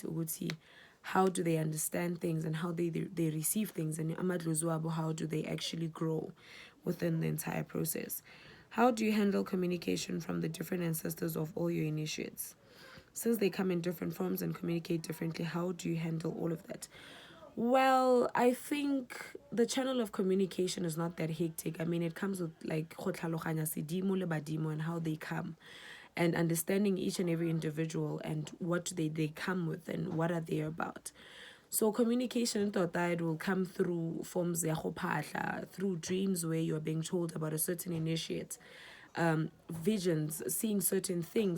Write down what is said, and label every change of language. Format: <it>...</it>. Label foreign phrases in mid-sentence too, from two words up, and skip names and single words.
<en>Would see how do they understand things and how they receive things, and how do they actually grow within the entire process. How do you handle communication from the different ancestors of all your initiates? Since they come in different forms and communicate differently, how do you handle all of that? Well, I think the channel of communication is not that hectic. I mean, it comes with like</en> <nso>sidimo le badimo</nso> <en>and how they come, and understanding each and every individual and what they come with and what are they about. So communication it will come through forms through dreams where you're being told about a certain initiate, visions, seeing certain things.</en>